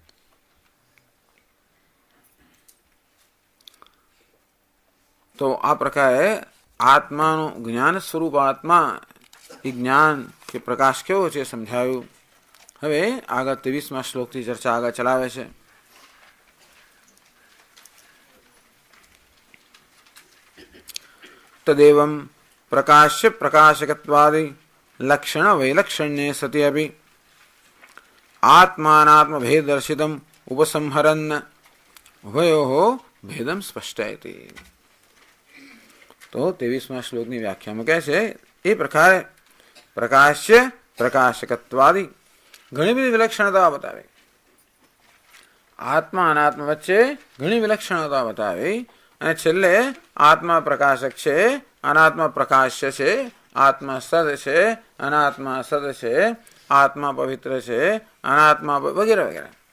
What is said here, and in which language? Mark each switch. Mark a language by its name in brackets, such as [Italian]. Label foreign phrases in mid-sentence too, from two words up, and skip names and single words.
[Gujarati] તો આ પ્રકારે આત્માનું જ્ઞાન સ્વરૂપ આત્મા એ જ્ઞાન કે પ્રકાશ કેવો છે સમજાયું. હવે આગળ 23મા શ્લોકથી ચર્ચા આગળ ચલાવે છે. [Sanskrit] तदेवं प्रकाश्य प्रकाशकत्वादि लक्षण वैलक्षण्ये सति अपि आत्मानात्म भेद दर्शितम् उपसंहरन् उभयोः भेदम स्पष्टयति। [Hindi] तो 23वां [Gujarati] श्लोकની વ્યાખ્યામાં કહે છે એ પ્રકારે પ્રકાશ્ય પ્રકાશકત્વાદિ ઘણી બધી વિલક્ષણતા બતાવે, આત્મા અનાત્મા વચ્ચે ઘણી વિલક્ષણતા બતાવી અને છેલ્લે આત્મા પ્રકાશક છે, અનાત્મા પ્રકાશ્ય છે, આત્મા સદ છે, અનાત્મા સદ છે, આત્મા પવિત્ર છે, અનાત્મા વગેરે વગેરે.